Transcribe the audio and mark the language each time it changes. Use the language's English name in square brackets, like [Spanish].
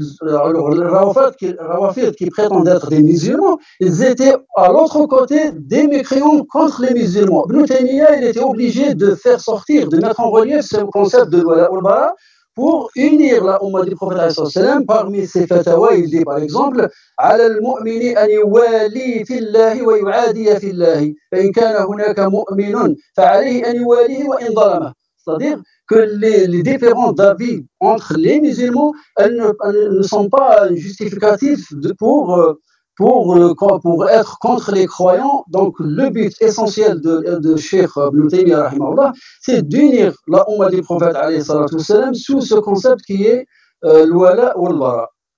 [French] Alors, les Rawafid qui prétendent être des musulmans, ils étaient à l'autre côté des mécréants contre les musulmans. Ibn Taymiyyah, il était obligé de faire sortir, de mettre en relief ce concept de l'wala ou al-bara pour unir la Ummah du prophète parmi ses fatawa. Il dit par exemple [Arabic] على المؤمن أن يوالي في الله ويعادي في الله فإن كان هناك مؤمن فعليه أن يواليه وإن ظلمه. [French] C'est-à-dire que les différents d'avis entre les musulmans ne sont pas justificatifs pour être contre les croyants. Donc le but essentiel de Cheikh Ibn Taymiyyah rahimahullah, c'est d'unir la Ummah du prophète alayhi salatu wassalam sous ce concept qui est l'wala ou al-bara.